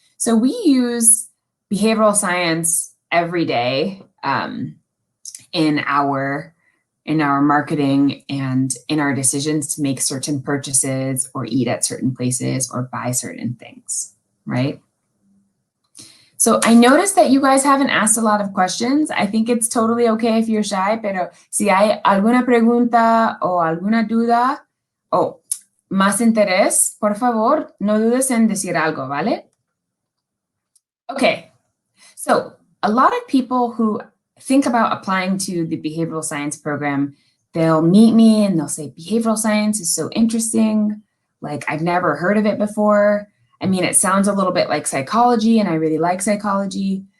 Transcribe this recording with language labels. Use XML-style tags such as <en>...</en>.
<en>So we use behavioral science every day in our marketing and in our decisions to make certain purchases or eat at certain places or buy certain things, right? So I noticed that you guys haven't asked a lot of questions. I think it's totally okay if you're shy,</en> <es>pero si hay alguna pregunta o alguna duda o más interés, por favor, no dudes en decir algo, ¿vale?</es> <en>Okay, so a lot of people who think about applying to the behavioral science program, they'll meet me and they'll say, behavioral science is so interesting. Like, I've never heard of it before. I mean, it sounds a little bit like psychology and I really like psychology.</en>